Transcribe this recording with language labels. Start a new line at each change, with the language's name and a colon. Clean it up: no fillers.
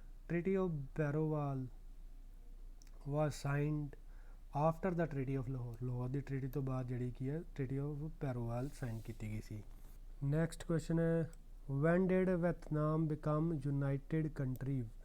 English: Treaty of Barrowal was signed after the Treaty of Lahore।
Punjabi: Lahore ਦੀ treaty ਤੋਂ ਬਾਅਦ ਜਿਹੜੀ ਕੀ ਹੈ Treaty of Barrowal ਸਾਈਨ ਕੀਤੀ ਗਈ ਸੀ। ਨੈਕਸਟ ਕੁਐਸਚਨ ਹੈ
English: when did Vietnam become united country।